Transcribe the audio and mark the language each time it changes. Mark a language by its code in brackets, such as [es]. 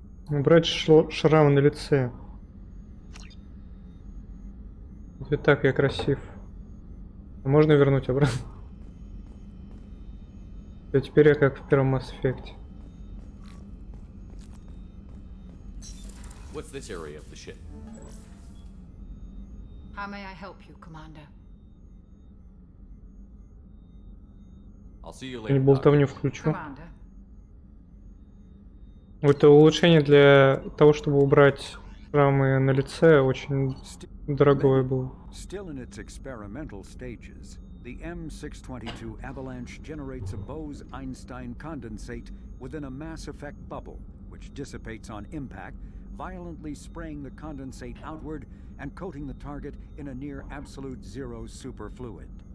[ru] Убрать шрамы на лице. Вот так я красив. А можно вернуть обратно? А теперь я как в первом Mass Effect. [en] What's this area of the ship? How may I help you, Commander? I'll see you [ru] Я [en] later, Doc. [ru] болтовню включу. [en] Commander. [ru] Это улучшение для того, чтобы убрать шрамы на лице, очень дорогое было. [en] Still in its experimental stages, the M622 Avalanche generates a Bose-Einstein condensate within a mass effect bubble, which dissipates on impact, violently spraying the condensate outward and coating the target in a near absolute zero superfluid.